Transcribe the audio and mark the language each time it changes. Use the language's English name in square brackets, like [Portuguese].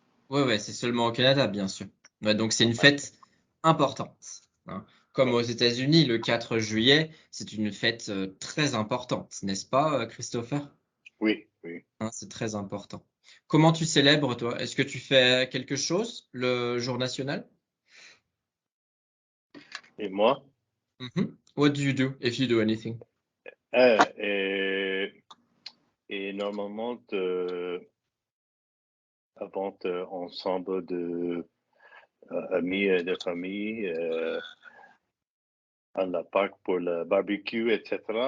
[French] Ouais, c'est seulement au Canada, bien sûr. Ouais, donc c'est une fête importante. Comme aux États-Unis, le 4 juillet, c'est une fête très importante, n'est-ce pas, Christopher? Oui. C'est très important. Comment tu célèbres, toi? Est-ce que tu fais quelque chose le jour national? Et moi? [English] What do you do if you do anything? [French] Et normalement, avant ensemble de amis et de famille à la parc pour le barbecue, etc.